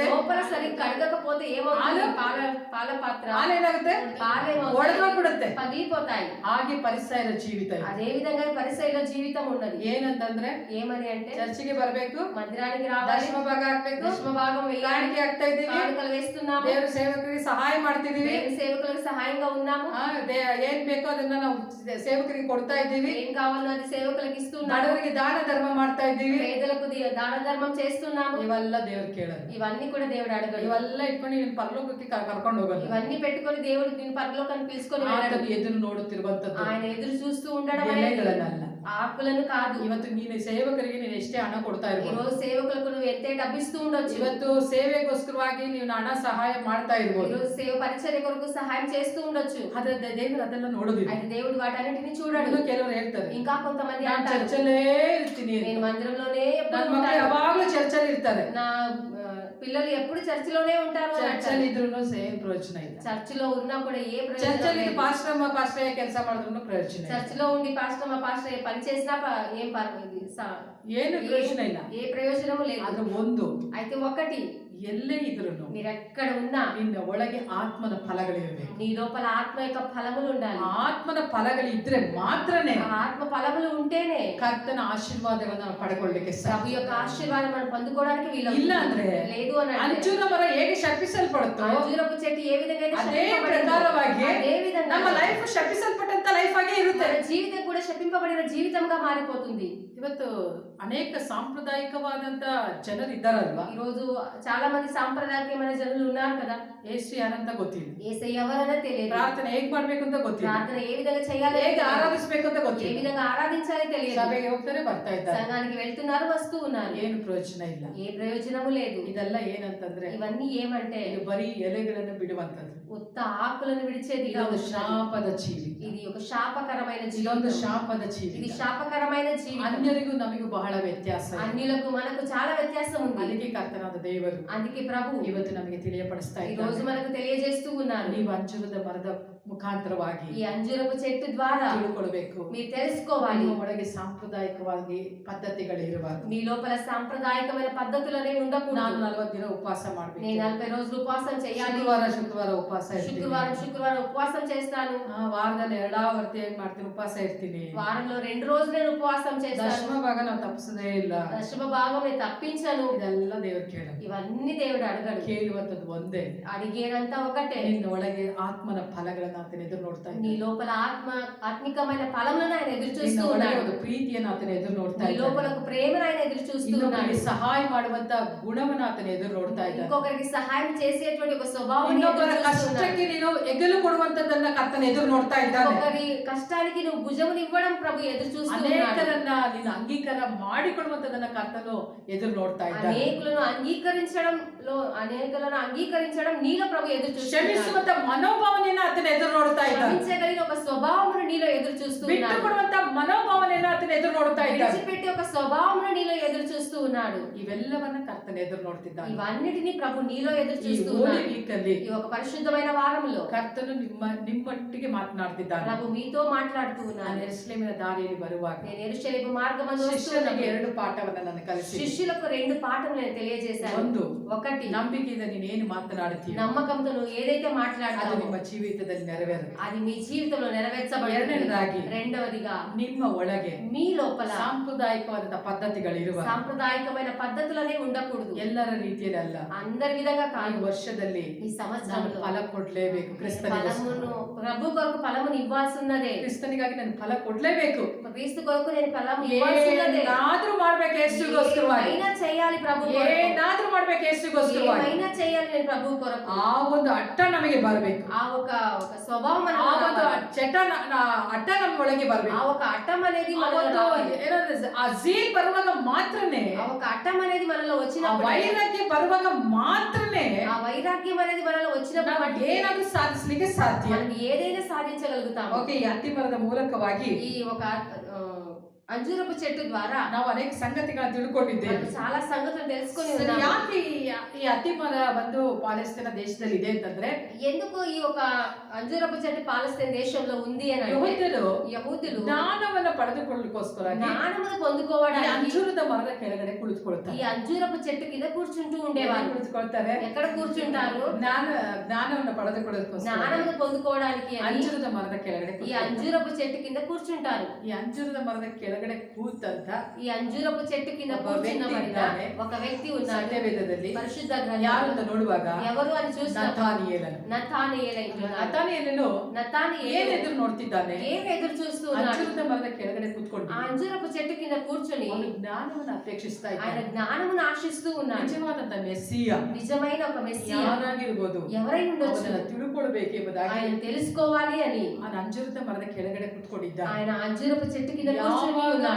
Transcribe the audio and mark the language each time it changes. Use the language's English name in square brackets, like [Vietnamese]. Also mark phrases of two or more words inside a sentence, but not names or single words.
[Telugu] లోపల సరిగ్గా కడగకపోతే ఏమవుతుంది? పాల పాత్ర [Kannada] ಹಾಲೇನಾಗುತ್ತೆ? ಒಡೆದೋಗ್ಬಿಡುತ್ತೆ. [Telugu] పగిలిపోతాయి. [Kannada] ಹಾಗೆ ಪರಿಸರ ಜೀವಿತ ಇದೆ. [Telugu] అదే విధంగా పరిసయ్యుల జీవితం ఉన్నది. [Kannada] ಏನಂತಂದ್ರೆ, [Telugu] ఏమని అంటే [Kannada] ಚರ್ಚಿಗೆ ಬರಬೇಕು, [Telugu] మందిరానికి రావాలి, [Kannada] ದಶಮ ಭಾಗ ಹಾಕ್ಬೇಕು, [Telugu] దశమ భాగం వేయాలి, [Kannada] ಕಾಣಿಕೆ ಹಾಕ್ತಾ ಇದೀವಿ, [Telugu] కానుకలు వేస్తున్నాము, [Kannada] ದೇವರ ಸೇವಕರಿಗೆ ಸಹಾಯ ಮಾಡ್ತಿದೀವಿ, [Telugu] దేవుని సేవకులకు సహాయంగా ఉన్నాము, [Kannada] ಏನ್ ಬೇಕೋ ಅದನ್ನ ನಾವು ಸೇವಕರಿಗೆ ಕೊಡ್ತಾ ಇದ್ದೀವಿ, [Telugu] ఏం కావాలో అది సేవకులకు ఇస్తున్నాము, [Kannada] ಬಡವರಿಗೆ ದಾನ ಧರ್ಮ ಮಾಡ್ತಾ ಇದ್ದೀವಿ. [Telugu] పేదలకు దాన ధర్మం చేస్తున్నాము. [Kannada] ಇವೆಲ್ಲ ದೇವ್ರು ಕೇಳೋದು. [Telugu] ఇవన్నీ కూడా దేవుడు అడగడు. [Kannada] ಇವೆಲ್ಲ ಇಟ್ಕೊಂಡು ನೀನು ಪರಲೋಕಕ್ಕೆ ಕರ್ಕೊಂಡು ಹೋಗೋದು. [Telugu] ఇవన్నీ పెట్టుకొని దేవుడు దీని పరలోకాన్ని పిలుచుకొని వెళ్ళాడు. [Kannada] ಆತನು ಎದುರು ನೋಡುತ್ತಿರುವಂತದ್ದು [Telugu] ఆయన ఎదురు చూస్తూ ఉండడం [Kannada] ಎಲೆಗಳನ್ನಲ್ಲ, [Telugu] ఆకులను కాదు. [Kannada] ಇವತ್ತು ನೀನು ಸೇವಕರಿಗೆ ನೀನು ಎಷ್ಟೇ ಹಣ ಕೊಡ್ತಾ [Telugu] ఈ [Kannada] ಇರ್ಬೋದು, [Telugu] రోజు సేవకులకు నువ్వు ఎంతే డబ్బిస్తూ ఉండొచ్చు, [Kannada] ಇವತ್ತು ಸೇವೆಗೋಸ್ಕರವಾಗಿ ನೀವು ಹಣ ಸಹಾಯ ಮಾಡ್ತಾ [Telugu] ఈ [Kannada] ಇರ್ಬೋದು, [Telugu] రోజు సేవ పరిచర్య కొరకు సహాయం చేస్తూ ఉండొచ్చు. [Kannada] ಆದ್ರೆ ದೇವರು ಅದೆಲ್ಲ ನೋಡೋದಿಲ್ಲ. [Telugu] అయితే దేవుడు వాటన్నిటిని చూడడు. [Kannada] ಇನ್ನು ಕೆಲವರು ಹೇಳ್ತಾರೆ, [Telugu] ఇంకా కొంతమంది [Kannada] ನಾನು [Telugu] అంటారు, [Kannada] ಚರ್ಚಲ್ಲೇ ಇರ್ತೀನಿ, [Telugu] నేను మందిరంలోనే [Kannada] ನನ್ನ [Telugu] ఎప్పుడు [Kannada] ಮಕ್ಕಳು [Telugu] ఉంటాను, [Kannada] ಯಾವಾಗ್ಲೂ ಚರ್ಚಲ್ಲಿ ಇರ್ತಾರೆ. [Telugu] నా పిల్లలు ఎప్పుడు చర్చిలోనే ఉంటారు అని [Kannada] ಚರ್ಚಲ್ಲಿ [Telugu] అంటారు. [Kannada] ಇದ್ರು ಏನ್ ಪ್ರಯೋಜನ ಇಲ್ಲ. [Telugu] చర్చిలో ఉన్నా కూడా ఏ ప్రయోజనం [Kannada] ಚರ್ಚಲ್ಲಿ [Telugu] లేదు. [Kannada] ಪಾಸ್ಟರ್ ಕೆಲಸ ಮಾಡಿದ್ರು ಪ್ರಯೋಜನ ಇಲ್ಲ. [Telugu] చర్చిలో ఉండి పాస్టర్ పని చేసినా ఏం [Kannada] ಏನು ಪ್ರಯೋಜನ ಇಲ್ಲ. [Telugu] ఏ ప్రయోజనము లేదు. [Kannada] ಆದ್ರೆ ಒಂದು, [Telugu] అయితే ఒకటి, [Kannada] ಎಲ್ಲೇ ಇದ್ರು [Telugu] మీరెక్కడ ఉన్నా [Kannada] ನಿನ್ನ ಒಳಗೆ ಆತ್ಮನ ಫಲಗಳಿರಬೇಕು. [Telugu] నీ లోపల ఆత్మ యొక్క ఫలములు ఉండాలి. [Kannada] ಆತ್ಮನ ಫಲಗಳಿದ್ರೆ ಮಾತ್ರನೇ [Telugu] ఆ ఆత్మ ఫలములు ఉంటేనే [Kannada] ಕರ್ತನ ಆಶೀರ್ವಾದಗಳನ್ನ ನಾವು ಪಡ್ಕೊಳ್ಳಿಕ್ಕೆ ಸಾಧ್ಯ. [Telugu] ప్రభు యొక్క ఆశీర్వాదం మనం పొందుకోవడానికి వీలవుతుంది. [Kannada] ಇಲ್ಲ ಅಂದ್ರೆ [Telugu] లేదు అని అంటే [Kannada] ಅಂಜೂರ ಮರ ಹೇಗೆ ಶಪಿಸಲ್ಪಡುತ್ತೋ [Telugu] అంజూరపు చెట్టు ఏ విధంగా అయితే [Kannada] ಅದೇ [Telugu] శపింపబడిందో, [Kannada] ಪ್ರಕಾರವಾಗಿ [Telugu] అదే విధంగా [Kannada] ನಮ್ಮ ಲೈಫ್ ಶಪಿಸಲ್ಪಟ್ಟಂತ ಲೈಫ್ ಆಗಿ ಇರುತ್ತೆ. [Telugu] మన జీవితం కూడా శపింపబడిన జీవితంగా మారిపోతుంది. [Kannada] ಇವತ್ತು ಅನೇಕ ಸಾಂಪ್ರದಾಯಿಕವಾದಂತ ಜನರು ಇದ್ದಾರಲ್ವಾ, [Telugu] ఈ రోజు చాలా మంది సాంప్రదాయకమైన జనులు ఉన్నారు కదా. [Kannada] ಯೇಸು ಯಾರಂತ ಗೊತ್ತಿಲ್ಲ, [Telugu] యేసయ్య ఎవరన్నా తెలియదు, [Kannada] ಪ್ರಾರ್ಥನೆ ಹೇಗ್ ಮಾಡ್ಬೇಕು ಅಂತ ಗೊತ್ತಿಲ್ಲ, [Telugu] ప్రార్థన ఏ విధంగా చేయాలి, [Kannada] ಹೇಗೆ ಆರಾಧಿಸ್ಬೇಕು ಅಂತ [Telugu] ఏ [Kannada] ಗೊತ್ತಿಲ್ಲ, [Telugu] విధంగా ఆరాధించాలి తెలియదు. [Kannada] ಸಭೆಗೆ ಹೋಗ್ತಾರೆ ಬರ್ತಾ ಇದ್ದಾರೆ, [Telugu] సంఘానికి వెళ్తున్నారు వస్తూ ఉన్నారు, [Kannada] ಏನು ಪ್ರಯೋಜನ ಇಲ್ಲ. [Telugu] ఏ ప్రయోజనము లేదు. [Kannada] ಇದೆಲ್ಲ ಏನಂತಂದ್ರೆ [Telugu] ఇవన్నీ ఏమంటే [Kannada] ಇದು ಬರೀ ಎಲೆಗಳನ್ನು ಬಿಡುವಂತದ್ದು. [Telugu] ఉత్త ఆకులను విడిచేది కాదు. [Kannada] ಇದೊಂದು ಶಾಪದ ಜೀವಿ, [Telugu] ఇది ఒక శాపకరమైన [Kannada] ಇದೊಂದು [Telugu] జీవితం. [Kannada] ಶಾಪದ ಜೀವಿ. [Telugu] ఇది శాపకరమైన జీవితం. [Kannada] ಅನ್ಯರಿಗೂ ನಮಗೂ ಬಹಳ ವ್ಯತ್ಯಾಸ ಇದೆ. [Telugu] అన్యులకు మనకు చాలా వ్యత్యాసం ఉంది. [Kannada] ಅದಕ್ಕೆ ಕರ್ತನಾದ ದೇವರು [Telugu] అందుకే ప్రభు [Kannada] ಇವತ್ತು ನಮಗೆ ತಿಳಿಯಪಡಿಸ್ತಾ [Telugu] ఈ రోజు [Kannada] ಇದ್ದಾರೆ, [Telugu] మనకు తెలియజేస్తూ ఉన్నారు, [Kannada] ನೀವು ಅಂಜೂರದ ಮರದ ಮುಖಾಂತರವಾಗಿ [Telugu] ఈ అంజూరపు చెట్టు ద్వారా [Kannada] ತಿಳ್ಕೊಳ್ಬೇಕು. [Telugu] మీరు తెలుసుకోవాలి. [Kannada] ನಿಮ್ಮ ಒಳಗೆ ಸಾಂಪ್ರದಾಯಿಕವಾಗಿ ಪದ್ಧತಿಗಳಿರುವ [Telugu] నీ లోపల సాంప్రదాయకమైన పద్ధతులనే ఉండకూడదు. [Kannada] ನಾನು 40 ದಿನ ಉಪವಾಸ ಮಾಡ್ಬೇಕು. [Telugu] నేను 40 రోజులు ఉపవాసం చేయాలి. [Kannada] ಶುಕ್ರವಾರ ಉಪವಾಸ ಇರ್ತೀನಿ. [Telugu] శుక్రవారం ఉపవాసం చేస్తాను. [Kannada] ವಾರದಲ್ಲಿ ಎರಡಾವರ್ತಿ ಏನ್ ಮಾಡ್ತೀನಿ, ಉಪವಾಸ ಇರ್ತೀನಿ. [Telugu] వారంలో 2 రోజులు నేను ఉపవాసం చేస్తాను. [Kannada] ದಶಮ ಭಾಗ ನಾವು ತಪ್ಪಿಸದೇ ಇಲ್ಲ. [Telugu] దశమ భాగం నేను తప్పించను. [Kannada] ಇದೆಲ್ಲ ದೇವರು ಕೇಳಲ್ಲ. [Telugu] ఇవన్నీ దేవుడు అడగడు. [Kannada] ಕೇಳುವಂತದ್ದು ಒಂದೇ, [Telugu] అడిగేదంతా ఒకటే. [Kannada] ನಿನ್ನ ಒಳಗೆ ಆತ್ಮನ ಫಲಗಳನ್ನ ಆತನ ಎದುರು ನೋಡ್ತಾ [Telugu] నీ [Kannada] ಇದ್ದಾನೆ. [Telugu] లోపల ఆత్మికమైన ఫలములను ఆయన ఎదురు [Kannada] ನಿನ್ನ [Telugu] చూస్తూ [Kannada] ಒಳಗೆ [Telugu] ఉన్నాడు. [Kannada] ಒಂದು ಪ್ರೀತಿಯನ್ನು ಆತನ ಎದುರು ನೋಡ್ತಾ [Telugu] నీ లోపల [Kannada] ಇದ್ದಾನೆ. [Telugu] ఒక ప్రేమను ఆయన ఎదురు చూస్తూ ఉన్నాడు. [Kannada] ಇನ್ನೊಬ್ಬರಿಗೆ ಸಹಾಯ ಮಾಡುವಂತ ಗುಣವನ್ನ ಆತನ ಎದುರು ನೋಡ್ತಾ ಇದ್ದಾನೆ. [Telugu] ఇంకొకరికి సహాయం చేసేటువంటి ఒక స్వభావం [Kannada] ಇನ್ನೊಬ್ಬರ ಕಷ್ಟಕ್ಕೆ ನೀನು ಎಗಲು ಕೊಡುವಂತದ್ದನ್ನ ಕರ್ತನ ಎದುರು ನೋಡ್ತಾ ಇದ್ದಾನೆ. [Telugu] ఒకరి కష్టానికి నువ్వు భుజమునివ్వడం ప్రభు ఎదురు చూస్తూ ఉన్నాడు. [Kannada] ಅನೇಕರನ್ನ ನೀನು ಅಂಗೀಕಾರ ಮಾಡಿಕೊಳ್ಳುವಂತದನ್ನ ಕರ್ತನು ಎದುರು ನೋಡ್ತಾ ಇದ್ದಾನೆ. [Telugu] అనేకులను అంగీకరించడం నీలో ప్రభు ఎదురు చూస్తున్నాడు. [Kannada] ಕ್ಷಮಿಸುವಂತ ಮನೋಭಾವನೆಯನ್ನ ಆತನ ಎದುರು ನೋಡ್ತಾ ಇದ್ದಾನೆ. [Telugu] క్షమించగలిగిన ఒక స్వభావమును నీలో ఎదురు చూస్తూ [Kannada] ಬಿಟ್ಟು [Telugu] ఉన్నాడు. [Kannada] ಕೊಡುವಂತ ಮನೋಭಾವನೆಯನ್ನ ಆತನ ಎದುರು ನೋಡ್ತಾ ಇದ್ದಾನೆ. [Telugu] విడిచిపెట్టి ఒక స్వభావమును నీలో ఎదురు చూస్తూ ఉన్నాడు. [Kannada] ಇವೆಲ್ಲವನ್ನ ಕರ್ತನ ಎದುರು ನೋಡ್ತಿದ್ದಾನೆ. [Telugu] ఇవన్నిటిని ప్రభు నీలో ఎదురు [Kannada] ಈ [Telugu] చూస్తూ [Kannada] ಹೋಲಿ [Telugu] ఉన్నాడు. [Kannada] ವೀಕ್ ಅಲ್ಲಿ [Telugu] ఈ ఒక పరిశుద్ధమైన వారంలో [Kannada] ಕರ್ತನು ನಿಮ್ಮೊಟ್ಟಿಗೆ ಮಾತನಾಡ್ತಿದ್ದಾನೆ. [Telugu] ప్రభు మీతో మాట్లాడుతూ [Kannada] ನಾನು [Telugu] ఉన్నాడు. [Kannada] ಯೆರೂಸಲೇಮಿನ ದಾರಿಯಲ್ಲಿ ಬರುವಾಗ [Telugu] నేను యెరూషలేము మార్గమందు [Kannada] ಶಿಷ್ಯನಿಗೆ [Telugu] వస్తున్నాను. [Kannada] 2 ಪಾಠವನ್ನ ನಾನು ಕಲಿಸಿ, [Telugu] శిష్యులకు 2 పాఠములు నేను తెలియజేశాను. [Kannada] ಒಂದು, [Telugu] ఒకటి, [Kannada] ನಂಬಿಕೆಯಿಂದ ನೀನೇನು ಮಾತನಾಡುತ್ತೀಯ [Telugu] నమ్మకంతో నువ్వు ఏదైతే [Kannada] ಅದು [Telugu] మాట్లాడతావో [Kannada] ನಿಮ್ಮ ಜೀವಿತದಲ್ಲಿ ನೆರವೇರುತ್ತೆ. [Telugu] అది మీ జీవితంలో నెరవేర్చబడుతుంది. [Kannada] ಎರಡನೇದಾಗಿ, [Telugu] రెండవదిగా [Kannada] ನಿಮ್ಮ ಒಳಗೆ [Telugu] మీ లోపల [Kannada] ಸಾಂಪ್ರದಾಯಿಕವಾದ ಪದ್ಧತಿಗಳಿರುವ [Telugu] సాంప్రదాయకమైన పద్ధతులనే ఉండకూడదు. [Kannada] ಎಲ್ಲರ ರೀತಿಯಲ್ಲಿ ಅಲ್ಲ. [Telugu] అందరి విధంగా [Kannada] ಈ [Telugu] కాదు. [Kannada] ವರ್ಷದಲ್ಲಿ [Telugu] ఈ [Kannada] ನಾನು [Telugu] సంవత్సరంలో [Kannada] ಫಲ ಕೊಡ್ಲೇಬೇಕು. [Telugu] ఫలమును ప్రభు కొరకు ఫలమును ఇవ్వాల్సిన్నదే. [Kannada] ಕ್ರಿಸ್ತನಿಗಾಗಿ ನಾನು ಫಲ ಕೊಡ್ಲೇಬೇಕು. [Telugu] క్రీస్తు కొరకు నేను ఫలం ఇవ్వాల్సిన్నదే. [Kannada] ಏನಾದ್ರೂ ಮಾಡ್ಬೇಕು ಯೇಸುಗೋಸ್ಕರವಾಗಿ, [Telugu] ఏమైనా చేయాలి ప్రభు కొరకు. [Kannada] ಏನಾದ್ರೂ ಮಾಡ್ಬೇಕು ಯೇಸುಗೋಸ್ಕರವಾಗಿ. [Telugu] ఏమైనా చేయాలి నేను ప్రభు కొరకు. [Kannada] ಆ ಒಂದು ಹಠ ನಮಗೆ ಬರಬೇಕು. [Telugu] ఆ ఒక స్వభావం [Kannada] ಆ ಒಂದು ಹಠ ನಮ್ಮ ಒಳಗೆ ಬರಬೇಕು. [Telugu] ఆ ఒక అట్టం అనేది [Kannada] ಆ ಒಂದು ಏನಂದ್ರೆ ಆ ಝೀಲ್ ಬರುವಾಗ ಮಾತ್ರನೇ, [Telugu] ఆ ఒక అట్టం అనేది మనలో [Kannada] ಆ [Telugu] వచ్చినప్పుడు, [Kannada] ವೈರಾಗ್ಯ ಬರುವಾಗ ಮಾತ್ರನೇ [Telugu] ఆ వైరాగ్యం అనేది మనలో వచ్చినప్పుడు [Kannada] ನಾವು ಏನಾದ್ರೂ ಸಾಧಿಸಲಿಕ್ಕೆ ಸಾಧ್ಯ. [Telugu] మనం ఏదైనా సాధించగలుగుతాము. [Kannada] ಓಕೆ, ಈ ಅತ್ತಿಮರದ ಮೂಲಕವಾಗಿ [Telugu] ఈ ఒక అంజూరపు చెట్టు ద్వారా [Kannada] ನಾವು ಅನೇಕ ಸಂಗತಿಗಳನ್ನ ತಿಳ್ಕೊಂಡಿದ್ದೇವೆ. [Telugu] మనం చాలా సంగతులు తెలుసుకొని [Kannada] ಸರಿ, [Telugu] ఉన్నాము. [Kannada] ಯಾಕೆ ಈ ಅತ್ತಿಮರ ಬಂದು ಪಾಲೆಸ್ತೇನ ದೇಶದಲ್ಲಿ ಇದೆ ಅಂತಂದ್ರೆ, [Telugu] ఎందుకు ఈ ఒక అంజూరపు చెట్టు పాలస్తీన్ దేశంలో ఉంది అని అంటే, యహూదులు [Kannada] ಜ್ಞಾನವನ್ನ ಪಡೆದುಕೊಳ್ಳಲಿಕ್ಕೋಸ್ಕರ [Telugu] జ్ఞానమును పొందుకోవడానికి [Kannada] ಅಂಜೂರದ ಮರದ ಕೆಳಗಡೆ ಕುಳಿತುಕೊಳ್ತಾರೆ. [Telugu] ఈ అంజూరపు చెట్టు కింద కూర్చుంటూ ఉండేవారు. [Kannada] ಕುಳಿತುಕೊಳ್ತಾರೆ. [Telugu] ఎక్కడ కూర్చుంటారు? [Kannada] ಜ್ಞಾನವನ್ನ ಪಡೆದುಕೊಳ್ಳೋದಕ್ಕೋಸ್ಕರ [Telugu] జ్ఞానమును పొందుకోవడానికి అని [Kannada] ಅಂಜೂರದ ಮರದ ಕೆಳಗಡೆ [Telugu] ఈ అంజూరపు చెట్టు కింద కూర్చుంటారు. [Kannada] ಈ ಅಂಜೂರದ ಮರದ ಕೆಳಗಡೆ ಕೂತಂತ [Telugu] ఈ అంజూరపు చెట్టు కింద కూర్చున్నవాడిగా ఒక వ్యక్తి ఉన్నాడు. [Kannada] ಸತ್ಯವೇದದಲ್ಲಿ [Telugu] పరిశుద్ధ [Kannada] ಯಾರು [Telugu] గ్రంథంలో [Kannada] ಅಂತ ನೋಡುವಾಗ [Telugu] ఎవరు అని చూసినప్పుడు [Kannada] ನತಾನಿಯೇಲನು. ನತಾನಿಯೇಲನು ಏನ್ ಎದುರು ನೋಡ್ತಿದ್ದಾನೆ? [Telugu] ఏం ఎదురు చూస్తూ ఉన్నాడు? [Kannada] ಅಂಜೂರದ ಮರದ ಕೆಳಗಡೆ ಕೂತ್ಕೊಂಡು [Telugu] ఆ అంజూరపు చెట్టు కింద కూర్చొని [Kannada] ಅವನು ಜ್ಞಾನವನ್ನು ಅಪೇಕ್ಷಿಸ್ತಾ [Telugu] ఆయన [Kannada] ಇದ್ದಾನೆ. [Telugu] జ్ఞానమును ఆశిస్తూ ఉన్నాడు. [Kannada] ನಿಜವಾದಂತ ಮೆಸ್ಸಿಯ [Telugu] నిజమైన ఒక మెస్సియా [Kannada] ಯಾರಾಗಿರ್ಬೋದು, [Telugu] ఎవరై ఉండొచ్చు, [Kannada] ಅವನನ್ನ ತಿಳ್ಕೊಳ್ಬೇಕೆಂಬುದಾಗಿ [Telugu] ఆయన తెలుసుకోవాలి అని [Kannada] ಆ ಅಂಜೂರದ ಮರದ ಕೆಳಗಡೆ ಕೂತ್ಕೊಂಡಿದ್ದಾನೆ. [Telugu] ఆయన అంజూరపు చెట్టు కింద కూర్చొని ఉన్నాడు.